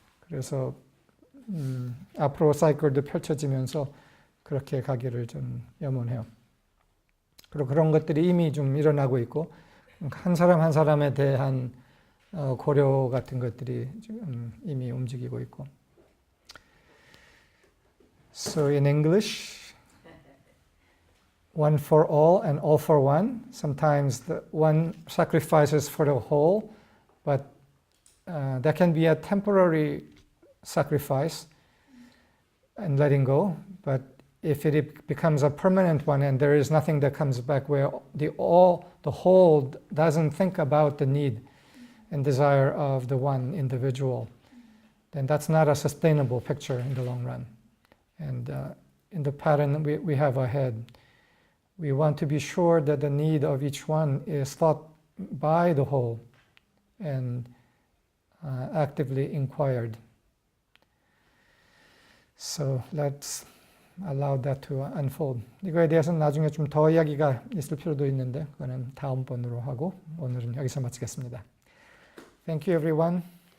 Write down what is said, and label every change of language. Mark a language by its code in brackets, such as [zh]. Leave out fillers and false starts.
[ko] 그래서 앞으로 사이클도 펼쳐지면서 그렇게 가기를 좀 염원해요. 그리고 그런 것들이 이미 좀 일어나고 있고 한 사람 한 사람에 대한 고려 같은 것들이 지금 이미 움직이고 있고. [en] So in English, one for all and all for one. Sometimes the one sacrifices for the whole, but that can be a temporary sacrifice and letting go. But if it becomes a permanent one and there is nothing that comes back, where the whole doesn't think about the need and desire of the one individual, then that's not a sustainable picture in the long run. And in the pattern we have ahead, we want to be sure that the need of each one is thought by the whole and actively inquired. So let's allow that to unfold. [ko] 이거에 대해서는 나중에 좀 더 이야기가 있을 필요도 있는데 그거는 다음번으로 하고 오늘은 여기서 마치겠습니다. [en] Thank you everyone.